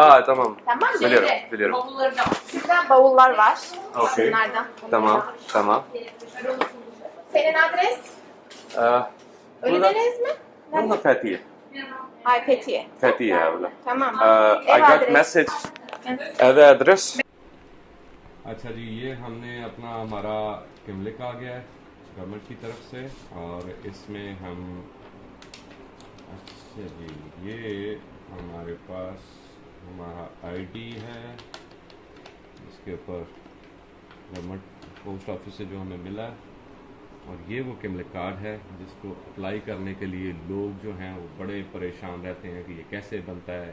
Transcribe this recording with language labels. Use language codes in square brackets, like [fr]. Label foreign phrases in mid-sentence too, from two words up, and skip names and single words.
[tr] Tamam. Tamam mı? Biliyorum. Bavulları da var. Şurada bavullar var. Okey. Bunlardan. Tamam. Senin adres? Ölüdeniz mi? Burada Fethiye. Ay Fethiye. Fethiye abla. Tamam. [en] I [tr] Ev [en] got [tr] adresi. [en] message. [hi] एड्रेस। अच्छा जी, ये हमने अपना हमारा किमलिक आ गया है गवर्नमेंट की तरफ से, और इसमें हम, अच्छा जी, ये हमारे पास हमारा आईडी है, इसके ऊपर [en] government post office [hi] से जो हमें मिला है, और ये वो किमलिक कार्ड है जिसको अप्लाई करने के लिए लोग जो हैं वो बड़े परेशान रहते हैं कि ये कैसे बनता है।